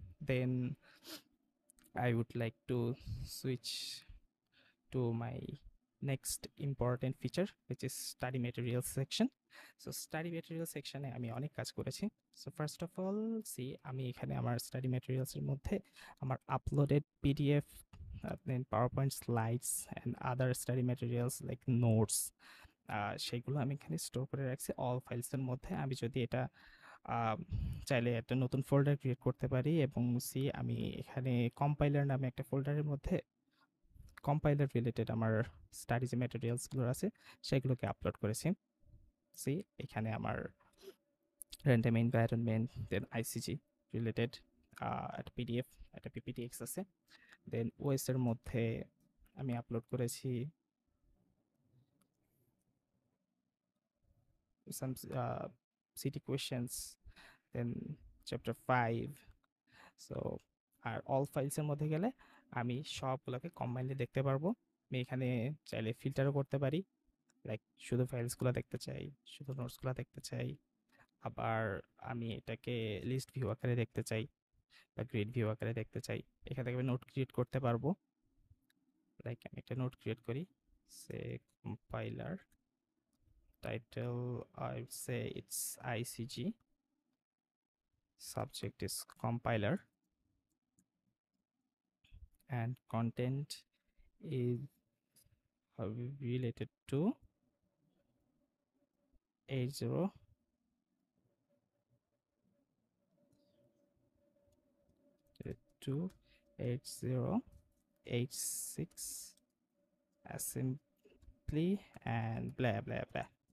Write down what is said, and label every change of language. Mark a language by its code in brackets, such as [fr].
[en] Then I would like to switch to my next important feature, which is study materials section. So [bn] study materials section এ আমি অনেক কাজ করেছি। [en] So first of all, [bn] আমি এখানে আমার [en] study materials [bn] এর মধ্যে আমার [en] uploaded PDF, then PowerPoint slides and other study materials like notes, [bn] সেগুলো আমি এখানে স্টোর করে রাখছি অল ফাইলসের মধ্যে। আমি যদি এটা চাইলে একটা নতুন ফোল্ডার ক্রিয়েট করতে পারি, এবং আমি এখানে কম্পাইলার নামে একটা ফোল্ডারের মধ্যে কম্পাইলার রিলেটেড আমার স্টাডি যে ম্যাটেরিয়ালসগুলো আছে সেগুলোকে আপলোড করেছি। এখানে আমার র্যান্ডম এনভায়রনমেন্ট, দেন আইসিজি রিলেটেড একটা পিডিএফ, একটা পিপিটিএক্স আছে। দেন ওএসের মধ্যে আমি আপলোড করেছি সাম সিটি কোয়েশ্চেন্স, দেন চ্যাপ্টার 5। সো আর অল ফাইলসের মধ্যে গেলে আমি সবগুলোকে কম্বাইনলি দেখতে পারবো। আমি এখানে চাইলে ফিল্টারও করতে পারি, লাইক শুধু ফাইলসগুলো দেখতে চাই, শুধু নোটসগুলো দেখতে চাই, আবার আমি এটাকে লিস্ট ভিউ আকারে দেখতে চাই বা গ্রিড ভিউ আকারে দেখতে চাই। এখান থেকে আমি নোট ক্রিয়েট করতে পারবো। লাইক আমি একটা নোট ক্রিয়েট করি, সে compiler title, [en] I would say it's ICG, subject is compiler, and content is related to 80 to 8086 assembly and blah blah blah.